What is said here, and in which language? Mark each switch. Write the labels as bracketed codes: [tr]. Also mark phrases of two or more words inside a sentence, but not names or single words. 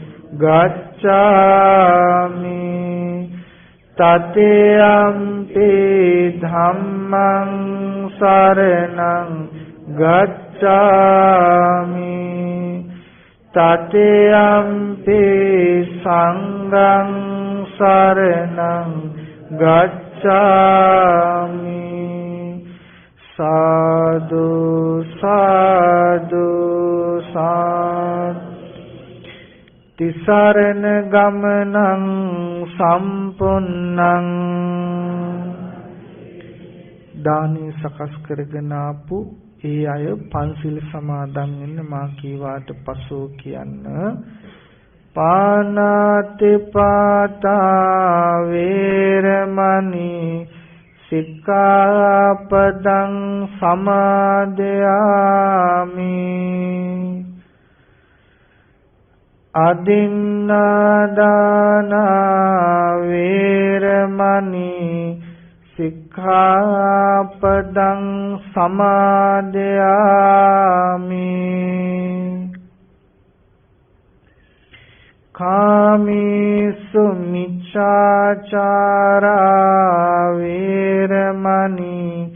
[pi] ගච්ඡාමි තතියම්පි ධම්මං සරණං ගච්ඡාමි තතියම්පි සංඝං සරණං ගච්ඡාමි සාදු සාදු සාදු තිසරණ ගමනං සම්පුන්නං [si] දානි සකස් කරගෙන ආපු ඒ අය පන්සිල් සමාදන් වෙන්න මා කීවාට පසු කියන්න [pi] පානාති පාතා වේරමණී සික්ඛාපදං සමාදයාමි අදින්නාදාන වේරමණී සික්ඛාපදං සමාදයාමි කාමීසු මිච්ඡාචාරා වේරමණී